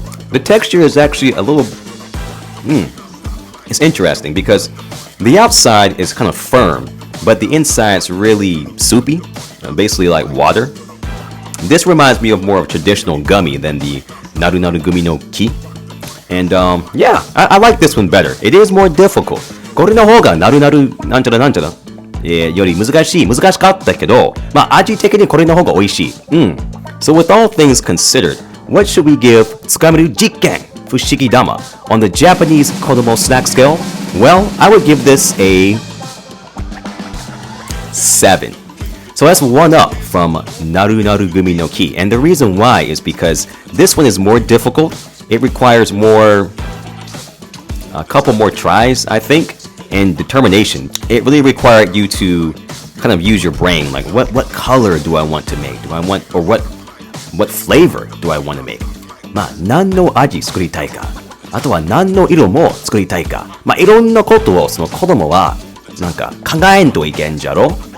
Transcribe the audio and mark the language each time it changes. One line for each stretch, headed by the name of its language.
English: The texture is actually a little... It's interesting because the outside is kind of firm, but the inside's really soupy, basically like water. This reminds me of more of a traditional gummy than the Naru Naru Gumi no Ki. And yeah, I like this one better. It is more difficult.
Japanese: これの方がなるなるなんちゃらなんちゃらより難しかったけど、まあ味的にこれの方が美味しい。
English: So with all things considered, what should we give つかめる実験 Fushigi Dama on the Japanese kodomo snack scale? Well, I would give this a 7. So that's one up from Naru Naru Gumi no Ki. And the reason why is because this one is more difficult. It requires a couple more tries, I think, and determination. It really required you to kind of use your brain. Like, what color do I want to make? Or what what flavor do I want to make?
Japanese: まあ、何の味作りたいか。あとは何の色も作りたいか。まあ、いろんなことをその子供はなんか考えんといけんじゃろ。